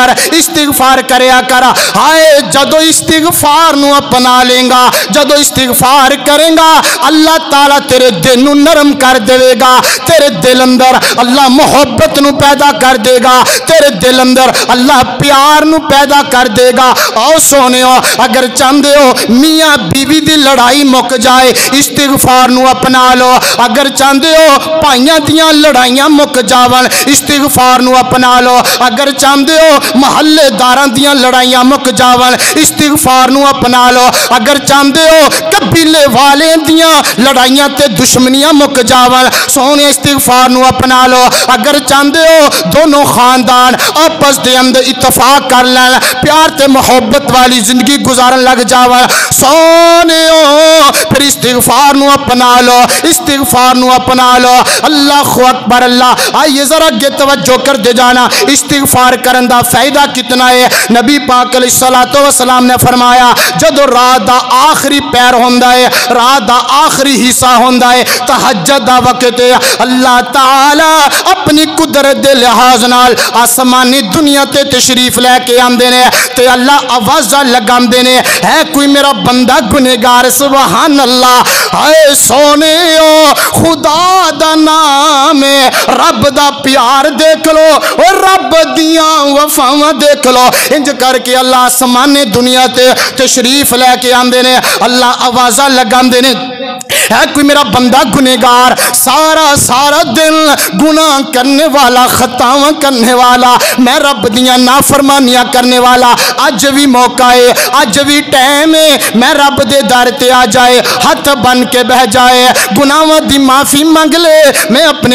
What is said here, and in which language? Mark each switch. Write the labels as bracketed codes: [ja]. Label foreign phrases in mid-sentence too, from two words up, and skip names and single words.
[pa] کر ہائے جدو استغفار نو اپنا لیں گا جدو استغفار کریں گا اللہ تعالیٰ تیرے دل نو نرم کر دے گا تیرے دل اندر اللہ محبت نو پیدا کر دے گا تیرے دل اندر اللہ پیار نو پیدا کر دے گا آؤ سونے ہو اگر چاہتے ہو میاں بیوی دی لڑائی مک جائے استغفار نو اپنا لو اگر چاہتے ہو پائیاں دیاں لڑائیاں مک جاون استغفار نو اپنا لو اگر چاہتے ہو محلے داران دیاں لڑائیاں مک جاون استغفار نو اپنا لو اگر چاہتے ہو قبیلے والے دیاں لڑائیاں تے دشمنیاں مک جاون سونے استغفار نو اپنا لو اگر چاہتے ہو دونوں خاندان آپس دے اندر اتفاق کر لین پیار تے محبت والی زندگی گزارن لگ جاون سونے پھر استغفار نو اپنا لو استغفار نو اپنا لو [ar] اللہ اکبر اللہ [pa] آئیے ذرا گے توجہ کر دے جانا استغفار کرن دا فائدہ کتنا ہے نبی پاک [ar] علیہ الصلوۃ والسلام [pa] نے فرمایا جدو رات دا آخری پیر ہوندا ہے رات دا آخری حصہ ہوندا ہے تہجد دا وقت ہے اللہ تعالی اپنی قدرت دے لحاظ نال آسمانی دنیا تے تشریف لے کے آندے نے تے اللہ آوازاں لگاندے نے ہے کوئی میرا بندہ گنہگار [ar] سبحان اللہ [pa] ہائے سونے خدا دا نام ہے رب دا پیار دیکھ لو اور رب دیاں وفاواں دیکھ لو انج کر کے اللہ آسمان دنیا تے تشریف لے کے آندے نے اللہ آوازاں لگاندے نے ہے کوئی میرا بندہ گنہگار سارا دن گناہ کرنے والا خطاواں کرنے والا میں رب دیاں نافرمانیاں کرنے والا اج بھی موقع ہے اج بھی ٹائم ہے میں رب دے در تے آ جائے ہاتھ بن کے بہ جائے گناہاں دی معافی مانگ لے میں اپنے